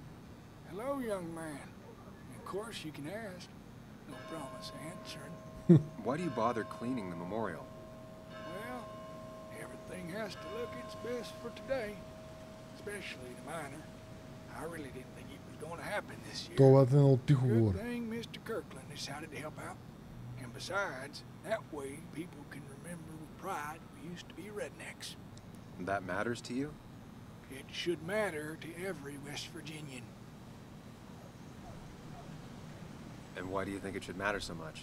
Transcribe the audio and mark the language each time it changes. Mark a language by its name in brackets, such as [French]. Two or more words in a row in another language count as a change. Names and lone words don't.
[English] Hello, young man. Of course you can ask. No promise answering. Why do you bother cleaning the memorial? Well, everything has to look its best for today. Especially the miner. I really didn't think it was going to happen this year. [Bulgarian] Това е много тихо [English] Good [Bulgarian] говори. [English] thing Mr. Kirkland decided to help out. And besides, that way people can remember with pride we used to be rednecks. That matters to you? It should matter to every West Virginian. And why do you think it should matter so much?